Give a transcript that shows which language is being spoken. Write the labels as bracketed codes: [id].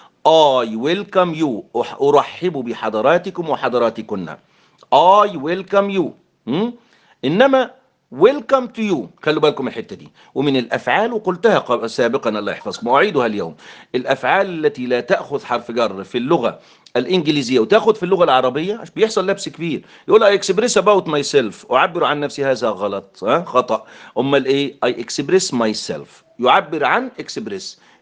[en] I welcome you [ar] أرحب بحضراتكم وحضراتكن. [en] I welcome you [ar] إنما [en] welcome to you. [ar] خلوا بالكم الحتة دي ومن الأفعال وقلتها سابقا الله يحفظكم وأعيدها اليوم، الأفعال التي لا تأخذ حرف جر في اللغة الإنجليزية وتأخذ في اللغة العربية بيحصل لبس كبير. يقول [en] I express about myself [ar] أعبر عن نفسي، هذا غلط خطأ. أما الإيه [en] I express myself [ar] يعبر عن express.